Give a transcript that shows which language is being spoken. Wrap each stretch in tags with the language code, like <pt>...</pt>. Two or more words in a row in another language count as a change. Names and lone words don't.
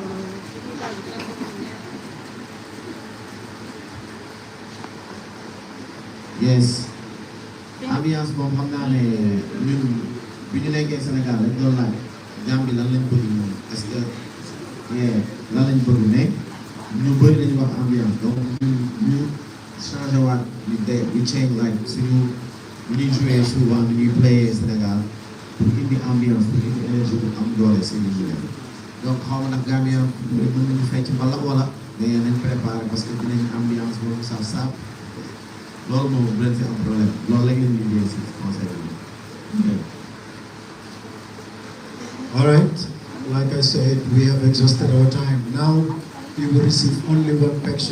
<en>Yes.</en> <wo>Ambiance moom xam naa ne ñun bi ñu nekkee Sénégal dañ doon laaj Gambie lan lañ bëgg moom</wo> <fr>est-ce que</fr> <wo>lan lañ bëgg mais ñu bëri dañu wax ambiance donc ñu changé waat ñu change like suñu bu ñuy joué souvent bu ñuy playé Sénégal pour indi ambiance pour indi énergie bu am doole si li ñuy def donc xaw ma nag Gambie mën nañu fecc mbalax wala mais nañ préparé</wo> <fr>parce que</fr> <wo>dinañ ambiance boobu saaf loolu moom bu leen fi am problème loolu la ngeen liggéey si conseil bi.</wo> <en>All right, like I said, we have exhausted our time. Now we will receive only one question.</en>